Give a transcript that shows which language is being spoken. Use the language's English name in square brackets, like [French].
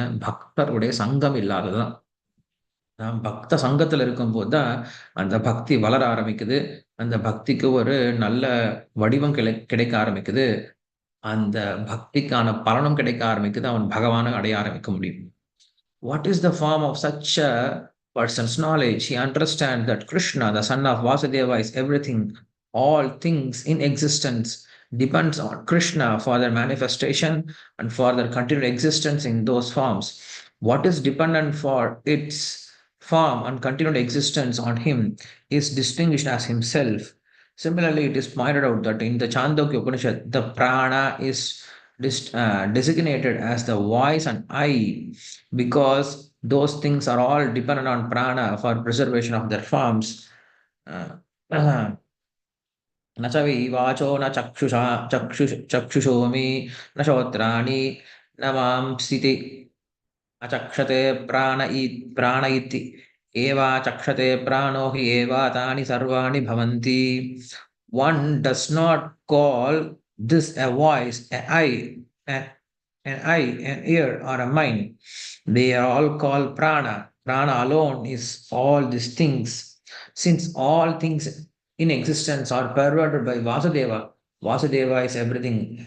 [Tamil] பக்தர்களுடைய சங்கம் இல்லாதது தான். நாம் பக்த சங்கத்துல இருக்கும்போது தான் அந்த பக்தி வளர ஆரம்பிக்குது. அந்த பக்திக்கு ஒரு நல்ல வடிவம் கிடைக்க ஆரம்பிக்குது. அந்த பக்திக்கான பலனும் கிடைக்க ஆரம்பிக்குது. அவன் பகவான அடைய ஆரம்பிக்க முடியும். [English] What is the form of such a person's knowledge? He understands that Krishna, the son of Vasudeva, is everything. All things in existence depends on Krishna for their manifestation and for their continued existence in those forms. What is dependent for its form and continued existence on him is distinguished as himself. Similarly, it is pointed out that in the Chandogya Upanishad, the prana is designated as the voice and eye because those things are all dependent on prana for preservation of their forms. [Sanskrit] न च वै वाचो न चक्षुषोमि न श्रोत्राणि न मांसिति अचक्षते प्राण इति एवाचक्षते प्राणो हि एवातानि सर्वाणि भवन्ति. [English] One does not call this a voice, an eye, an ear, or a mind. They are all called prana. Prana alone is all these things. Since all things in existence are pervaded by Vasudeva, Vasudeva is everything.